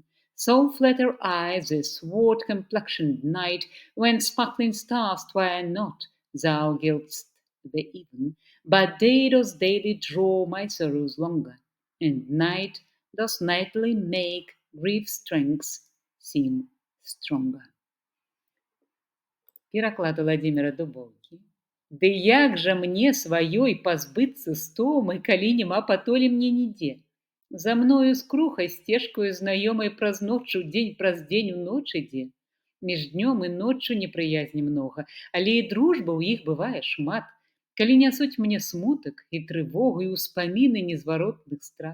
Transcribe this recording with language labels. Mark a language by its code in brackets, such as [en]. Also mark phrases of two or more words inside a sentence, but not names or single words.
[en] So flatter I the sword complexioned night, when sparkling stars twine not, thou gild'st the even, but day does daily draw my sorrows longer, and night does nightly make grief's strength seem stronger. [be] Пераклад Владзіміра Дубоўкі. Ды як жа мне сваёй пазбыцца стомы, калі няма патолі мне нідзе? За мною скрухай сцежкаю знаёмай праз ноч у дзень праз дзень у ноч ідзе. Між днём і ноччу непрыязні многа, але і дружба ў іх бывае шмат, калі нясуць мне смутак і трывогу і ўспаміны незваротных страт.